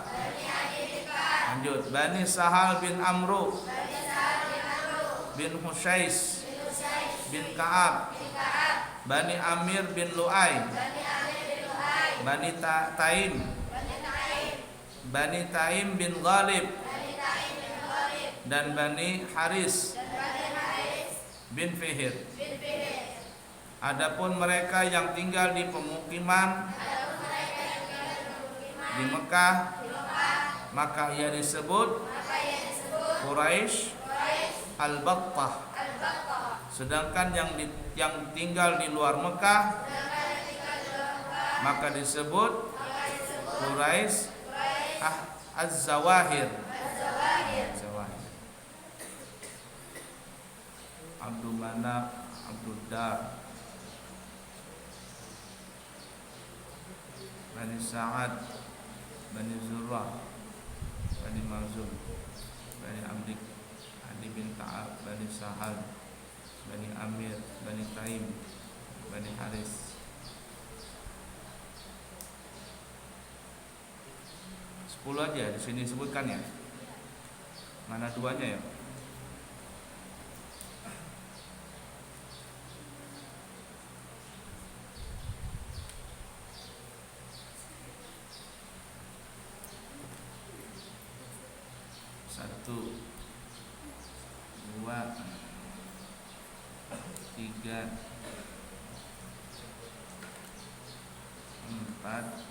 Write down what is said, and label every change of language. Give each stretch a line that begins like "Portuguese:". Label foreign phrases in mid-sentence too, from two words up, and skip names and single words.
Indonesian: Lanjut, Bani Sahal bin Amru bin Husays bin Ka'ab, Bani Amir bin Lu'ay, Bani Taim, Bani Taim bin Ghalib, dan Bani Haris bin Fihir. Adapun mereka yang tinggal di pemukiman di Mekah, maka ia disebut Quraisy Al-Battah. Sedangkan yang tinggal di luar Mekah maka disebut Quraisy Az-Zawahir. Abdul Manaf, Abduddar, Bani Sa'ad, Bani Zurrah, Bani Makhzum, Bani Adi bin Ka'ab, Bani Sahal, Bani Amir, Bani Taim, Bani Haris. 10 aja di sini sebutkan ya. Mana duanya ya? Satu, 2, 3, 4,